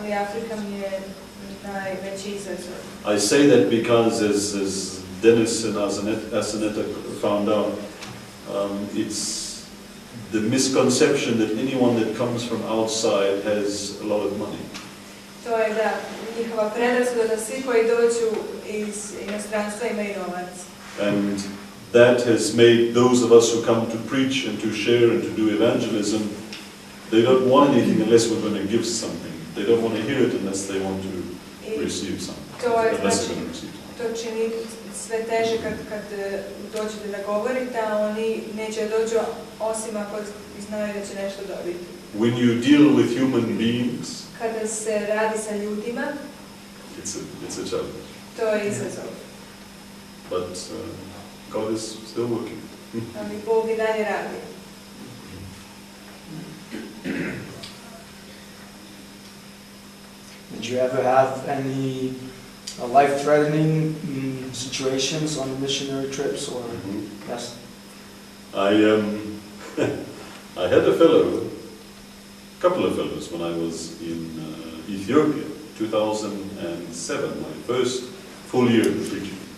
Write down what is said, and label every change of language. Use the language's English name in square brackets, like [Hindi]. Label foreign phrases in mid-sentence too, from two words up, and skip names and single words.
[English] I say that because, as Dennis and Asaneta found out, it's the misconception that anyone that comes from outside has a lot of money. [Serbian] To je da njihova predrasuda da svi koji dođu iz inostranstva imaju novac. [English] And that has made those of us who come to preach and to share and to do evangelism, they don't want anything unless we're going to give something. They don't want to hear it unless they want to receive something. [Serbian] To čini sve teže kad dođete da govorite, a oni neće dođu osim ako znaju da će nešto dobiti. [English] When you deal with human beings, [Serbian] kada se radi sa ljudima, [English] it's a challenge. [Serbian] To je izazov. [English] But God is still working. [Serbian] Ali Bog i dalje radi. [English] Did you ever have any life-threatening situations on missionary trips, or yes? I had a couple of fellows when I was in Ethiopia, 2007, my first full year of preaching.